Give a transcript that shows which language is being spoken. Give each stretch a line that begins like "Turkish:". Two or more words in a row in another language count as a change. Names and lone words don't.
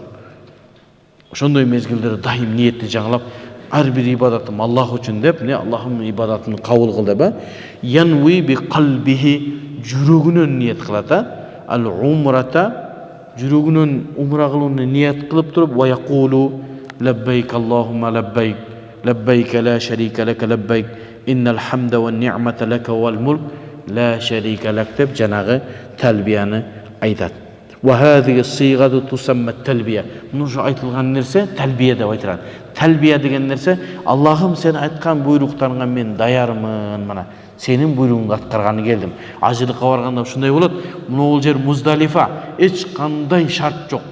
Kyrgyz: Ошондой мезгилдерде дайым ниетти жаңылап, ар бир ибадатым Аллах үчүн деп, Аллахым ибадатымды кабыл кыл деп,
Arabic: ينوي بقلبه,
Kyrgyz: жүрөгүнөн ниет кылат, ал-умрата, жүрөгүнөн умра кылууну ниет кылып туруп,
Arabic: ويقول لبيك اللهم لبيك، لبيك لا شريك لك لبيك، إن الحمد والنعمة لك والملك لا شريك لك
Kyrgyz: деп жанагы талбияны айтат.
Arabic: وهذه صيغة تسمى تلبية.
Kyrgyz: Муну айтылган нерсе талбия деп айтылат. Талбия деген нерсе, Аллахым сен айткан буйруктарыңа мен даярмын, мына сенин буйругуңду аткарганы келдим. Ажылыкка барганда ушундай болот. Мына жер Муздалифа, эч кандай шарт жок.